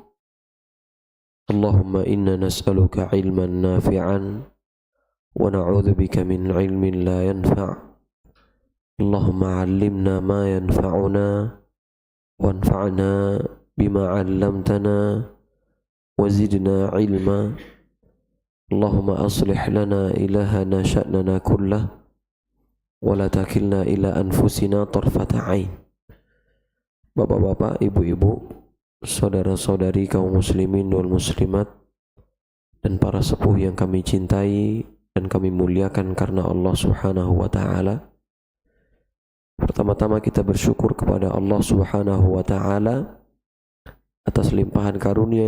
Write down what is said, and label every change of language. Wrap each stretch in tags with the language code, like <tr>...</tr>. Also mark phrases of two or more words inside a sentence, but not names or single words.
<ar>اللهم إنا نسألك علما نافعا ونعوذ بك من علم لا ينفع'. اللهم علمنا ما ينفعنا وانفعنا بما علمتنا وزدنا علما. اللهم أصلح لنا إلهنا شأننا كله ولا تكلنا إلى أنفسنا طرفة عين.</ar> <id>Bapak-bapak, ibu-ibu, saudara-saudari kaum</id> <ar>المسلمين والمسلمات</ar> <id>dan para sepuh yang kami cintai dan kami muliakan karena Allah</id> <ar>سبحانه وتعالى.</ar> <id>Pertama-tama kita bersyukur kepada Allah</id> <ar>سبحانه وتعالى</ar> <id>atas limpahan karunia yang</id>